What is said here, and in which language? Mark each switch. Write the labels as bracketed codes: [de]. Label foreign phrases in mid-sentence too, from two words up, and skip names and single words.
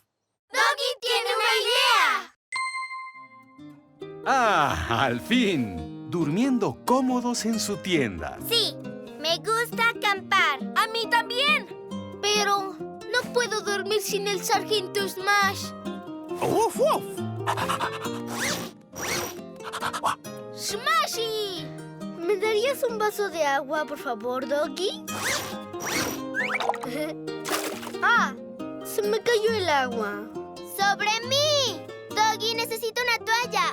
[es] ¡Doggy tiene una idea! ¡Ah, al fin! Durmiendo cómodos en su tienda. Sí, me gusta acampar. A mí también. Pero no puedo dormir sin el Sargento Smash. Woof, woof. ¡Smashy! ¿Me darías un vaso de agua, por favor, Doggy? ¡Ah! Se me cayó el agua. ¡Sobre mí! Doggy, necesito una toalla.